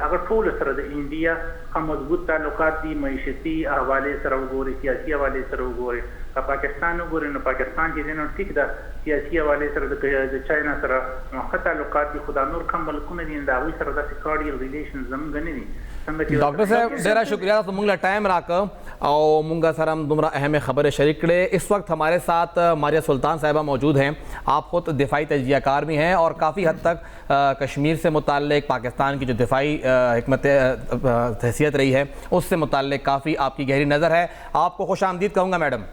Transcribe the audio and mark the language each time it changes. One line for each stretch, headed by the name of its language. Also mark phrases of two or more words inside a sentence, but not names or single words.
Pashto: هغه ټول سره د انډیا ښه مضبوط تعلقات دي, معیشتي حوالې سره وګورئ, سیاسي حوالې سره وګورئ. که پاکستان وګورئ نو پاکستان چې دی نو ټیک ده سیاسي حوالې سره د چاینا سره ښه تعلقات دي, خو دا نور کم ملکونه دي د هغوی سره داسې
English: cordial relation
Pashto: زموږ نه دي. ډاکٹر صاحب ډیرا شکریہ تاسو موږ له ټایم راکړ او موږ سره هم دومره
Urdu: اہم خبریں
Pashto: شریک کړې.
Urdu: اس وقت ہمارے ساتھ ماریہ سلطان صاحبہ موجود ہیں. آپ خود دفاعی تجزیہ کار بھی ہیں اور کافی حد تک کشمیر سے متعلق پاکستان کی جو دفاعی حکمت حیثیت رہی ہے اس سے متعلق کافی آپ کی گہری نظر ہے. آپ کو خوش آمدید کہوں گا میڈم.